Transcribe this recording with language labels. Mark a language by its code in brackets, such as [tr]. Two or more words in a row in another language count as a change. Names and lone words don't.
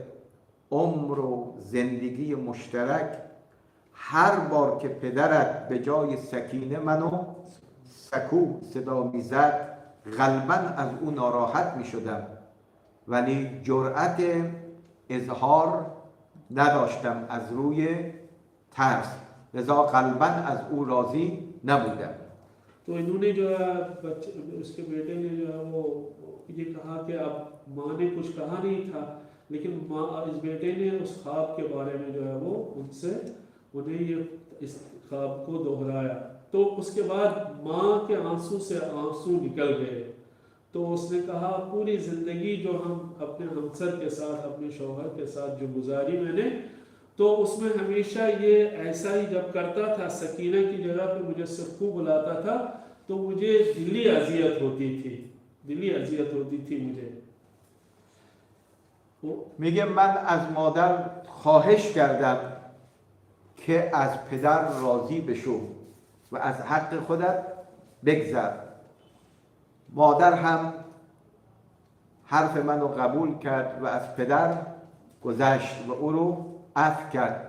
[fa] طول عمر و زندگی مشترک هر بار که پدرت به جای سکینه منو سکو صدا میزد قلباً از او ناراحت میشدم ولی جرأت اظهار نداشتم از روی ترس لذا قلباً از او راضی نبودم. [ur] تو انہوں نے جو ہے بچے اس کے بیٹے نے جو ہے وہ یہ کہا کہ اب ماں نے کچھ کہا نہیں تھا لیکن ماں اس بیٹے نے اس خواب کے بارے میں جو ہے وہ ان سے انہیں یہ اس خواب کو دہرایا تو اس کے بعد ماں کے آنسو سے آنسو نکل گئے تو اس نے کہا پوری زندگی جو ہم اپنے ہمسر کے ساتھ اپنے شوہر کے ساتھ جو گزاری میں نے تو اس میں ہمیشہ یہ ایسا ہی جب کرتا تھا سکینہ کی جگہ پہ مجھے سکھو بلاتا تھا تو مجھے دلی اذیت ہوتی تھی مجھے. [fa] میگه من از مادر خواهش کردم که از پدر راضی بشو و از حق خودت بگذر. مادر هم حرف منو قبول کرد و از پدر گذشت و او رو عفو کرد.